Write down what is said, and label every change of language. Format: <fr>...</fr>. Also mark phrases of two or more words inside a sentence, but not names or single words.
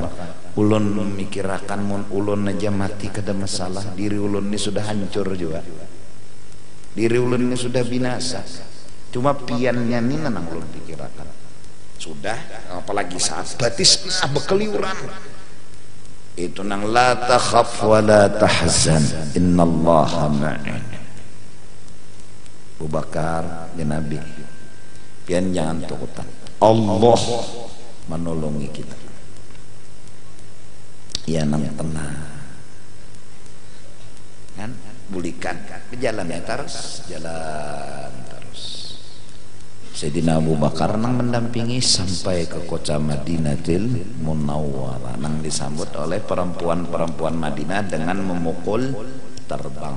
<bjn>Ulun memikirakan mun ulun aja mati kada masalah. Diri ulun ini sudah hancur juga. Diri ulun ini sudah binasa. Cuma piannya ini nang ulun pikirakan. Sudah, apalagi saat batis berkeliuran. Itu nang</bjn> <ar>لا تخف ولا تحزن إن الله معنا.</ar> <bjn>Abu Bakar</bjn> <ar>يا نبي,</ar> <bjn>pian jangan takutan, Allah menolongi kita. Ya nang tenang kan, bulikan berjalan ya terus, jalan terus. Sayyidina Abu Bakar nang mendampingi sampai ke kota Madinatil Munawwarah, nang disambut oleh perempuan-perempuan Madinah dengan memukul terbang.</bjn>